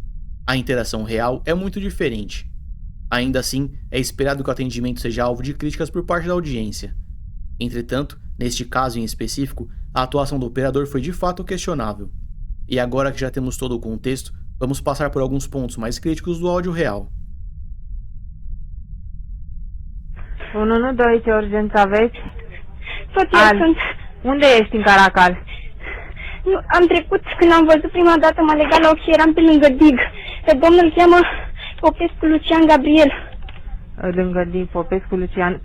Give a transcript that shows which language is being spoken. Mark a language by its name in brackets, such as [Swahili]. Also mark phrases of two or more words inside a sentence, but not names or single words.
[Portuguese] A interação real é muito diferente. Ainda assim, é esperado que o atendimento seja alvo de críticas por parte da audiência. Entretanto, Neste caso em específico, a atuação do operador foi de fato questionável. E agora que já temos todo o contexto, vamos passar por alguns pontos mais críticos do áudio real. [Romanian] 112, ce urgență aveți? Soția sunt. Unde ești în Caracal? Nu, am trecut, când am văzut prima dată, m-a legat la ochi și eram pe lângă dig. Pe domnul îl cheamă Popescu Lucian Gabriel. Lângă Dig, Popescu, Lucian.